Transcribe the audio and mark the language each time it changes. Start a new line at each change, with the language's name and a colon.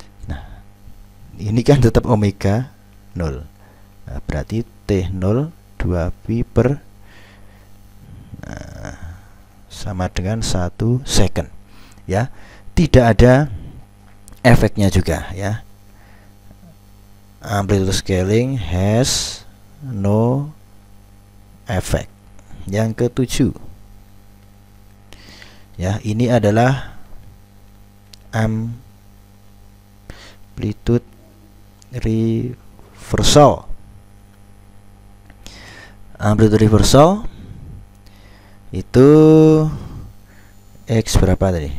Indonesian: Nah, ini kan tetap omega 0. Nah, berarti T0 2 pi per sama dengan 1 second ya. Tidak ada efeknya juga ya.
English: Amplitude scaling has no effect.
Indonesian: Yang ketujuh ya, ini adalah amplitude reversal. Amplitude reversal itu X berapa tadi?